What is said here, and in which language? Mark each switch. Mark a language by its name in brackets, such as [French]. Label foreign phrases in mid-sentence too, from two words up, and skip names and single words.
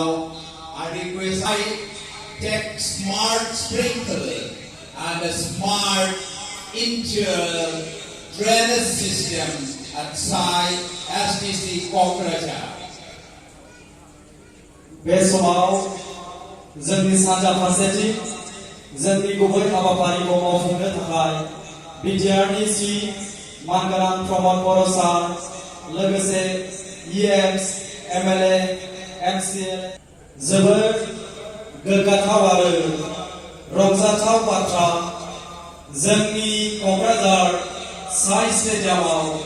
[English] I request I take smart sprinkler and a smart interior drainage system at site STC Kokrajhar. [Bodo] बे समाव जोंनि सानजा फारसेथिं जोंनि गुबै हाबाफारिखौ मावफुंनो थाखाय बिटिआरनि मानगोनां प्रमद बर' सार लोगोसे EMs, MLA, MCL जोबोद गोग्गाथाव आरो रंजाथाव बाथ्रा जोंनि क'क्राझार साइ स्टेडियामाव